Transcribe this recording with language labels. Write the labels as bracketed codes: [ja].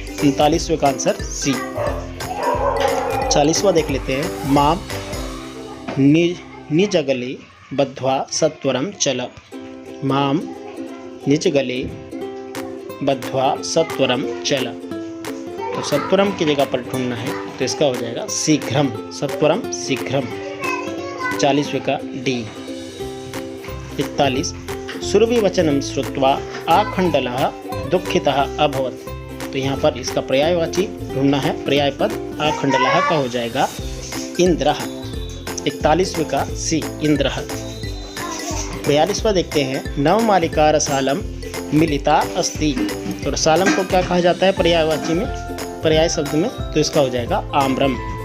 [hi] 39वें का answer C. 40वां देख लेते हैं, [sa] मां निजगले बद्ध्वा सत्वरम चल। मां निजगले बद्ध्वा सत्वरम चल। [hi] तो सत्वरम की जगह पर ढूंढना है, तो इसका हो जाएगा शीघ्रम, सत्वरम शीघ्रम। 40वें का डी। [sa] 41, सुरभिवचनं श्रुत्वा आखंडलः दुःखितः अभवत्। [hi] तो यहाँ पर इसका पर्यायवाची ढूंढना है, पर्याय पद आखंडलः का हो जाएगा इंद्रः। 41वें का सी, इंद्रः। 42वां देखते हैं, [sa] नवमालिका रसालम मिलिता अस्ति। [hi] तो रसालम को क्या कहा जाता है पर्यायवाची में, पर्याय शब्द में, तो इसका हो जाएगा आम्रम।